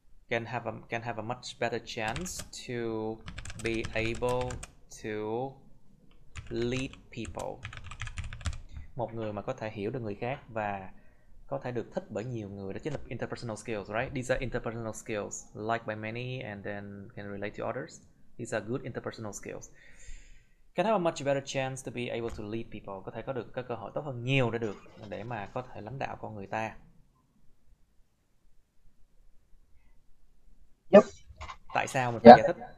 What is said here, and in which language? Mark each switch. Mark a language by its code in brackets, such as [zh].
[en] Can have a much better chance to be able to lead people. [vi] Một người mà có thể hiểu được người khác và có thể được thích bởi nhiều người, đó chính là interpersonal skills, right? [en] These are interpersonal skills, liked by many and then can relate to others. These are good interpersonal skills. Can have a much better chance to be able to lead people. [vi] Có thể có được cái cơ hội tốt hơn nhiều để mà có thể lãnh đạo con người ta. [en] Yep. [vi] Tại sao mình phải giải thích?